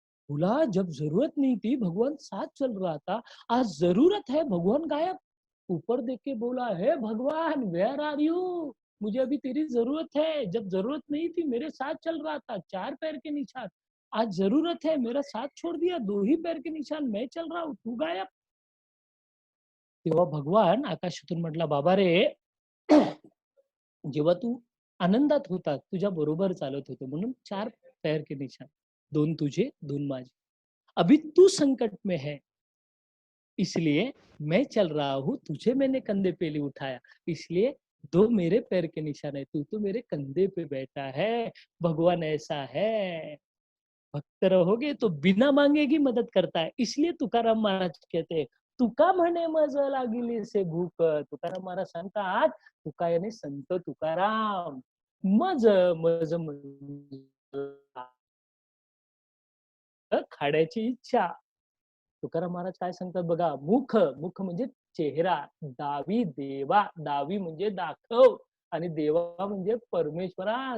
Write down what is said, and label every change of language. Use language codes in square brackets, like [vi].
[hi] बोला जब जरूरत नहीं थी भगवान साथ चल रहा था, आज जरूरत है भगवान गायब. ऊपर देख के बोला, हे भगवान [en] Where are you? [hi] मुझे अभी तेरी जरूरत है, जब जरूरत नहीं थी मेरे साथ चल रहा था, 4 पैर के निशान, आज जरूरत है मेरा साथ छोड़ दिया, 2 ही पैर के निशान, मैं चल रहा हूँ, तू गायब. [mr] तेव्हा भगवान आकाशातून म्हटला, बाबा रे, जेव्हा तू आनंदात होता, तुझ्या बरोबर चालत होतो म्हणून [hi] 4 पैर के निशान, [mr] 2 तुझे, 2 माझे. [hi] अभी तू संकट में है, इसलिए मैं चल रहा हूँ, तुझे मैंने कंधे पे ले उठाया, इसलिए 2 मेरे पैर के निशान है, तू तो मेरे कंधे पे बैठा है. भगवान ऐसा है. भक्त रहोगे तो बिना मांगे ही मदद करता है. इसलिए तुकाराम महाराज कहते हैं, [mr] तुका म्हणे मज लागिली से भूक. तुकाराम महाराज सांगतात, तुका याने संत तुकाराम. मज मज म्हणजे खाण्याची इच्छा. तुकाराम महाराज काय सांगतात बघा, मुख, मुख म्हणजे चेहरा, दावी देवा, दावी म्हणजे दाखव आणि देवा म्हणजे परमेश्वरा.